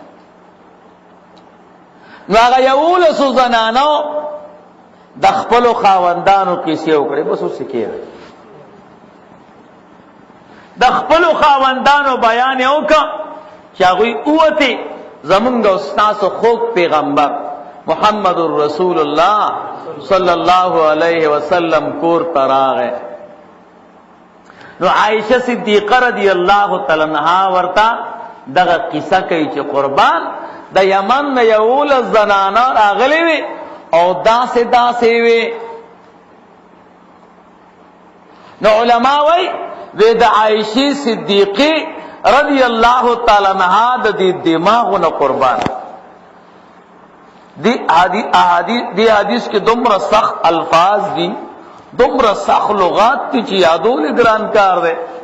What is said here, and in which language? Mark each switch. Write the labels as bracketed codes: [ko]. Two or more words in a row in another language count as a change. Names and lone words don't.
[ps] نو هغه یولسو زنانو د خپلو خاوندانو قصې وکړې، بس اوس یې کېږي د خپلو خاوندانو بیان یې وکړه چې هغوی ووتې زمونږ او ستاسو خوږ پیغمبر محمد [ar] رسول الله صلی الله علیه وسلم [ps] کور ته راغی. نو عائشہ صدیقہ [ar] رضی اللہ تعالی عنہا [ps] ورتا دغه قصه کوي چې قربان د یمن نه یول زنانه راغلي وي او داسې وي. نو علما وای د عائشہ صدیقه [ar] رضی الله تعالی عنها [ps] د دې دماغونه قربان دی حدیث کې دومره سخت الفاظ دي، دومره سخت لغات دي چې یادول ګران کار دی.